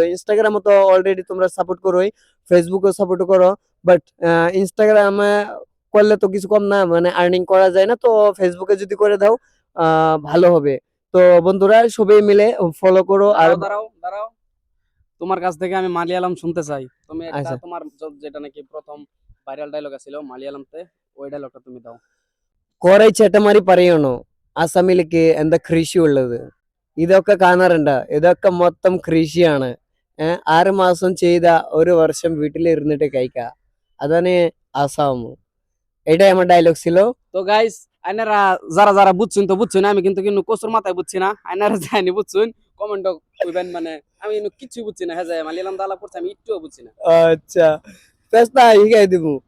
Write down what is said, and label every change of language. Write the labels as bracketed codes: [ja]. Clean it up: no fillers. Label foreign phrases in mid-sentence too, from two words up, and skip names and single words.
[bn] ইনস্টাগ্রামে তো অলরেডি তোমরা সাপোর্ট করোই, ফেসবুকেও সাপোর্ট করো, বাট ইনস্টাগ্রামে করলে তো কিছু কম না, মানে আর্নিং করা যায় না। তো ফেসবুকে যদি করে দাও ভালো হবে। তো বন্ধুরা সবাই মিলে ফলো করো। আর দাঁড়াও দাঁড়াও দাঁড়াও, তোমার কাছ থেকে আমি মালিয়ালাম শুনতে চাই। তুমি একটা আচ্ছা, তোমার যেটা নাকি প্রথম ভাইরাল ডায়লগ ছিল মালিয়ালামতে, ওই ডায়লগটা তুমি দাও। [ml] കോറൈ ചേട്ടന്മാര് പറയണു ആസാമിലേക്ക് എന്താ കൃഷി ഉള്ളത്. ഇതൊക്കെ കാണാറുണ്ട, ഇതൊക്കെ മൊത്തം കൃഷിയാണ്. 6 മാസം ചെയ്ത 1 വർഷം വീട്ടിലിരുന്നിട്ട് കഴിക്കാം, അതാണ് আসাম। [bn] এটাই আমার ডায়লগ ছিল। তো গাইস, আইনারা যারা যারা বুঝছেন তো বুঝছেন, আমি কিন্তু কিন্তু কচুর মাথায় বুঝছি না। আইনারা যায়নি বুঝছেন, কমেন্ট কইবেন। মানে আমি কিন্তু কিছু বুঝছি না। হ্যাঁ যায় মালিয়ালাম দালা পড়ছে, আমি একটুও বুঝছি না। আচ্ছা, পেস্তা হিগাই দিব।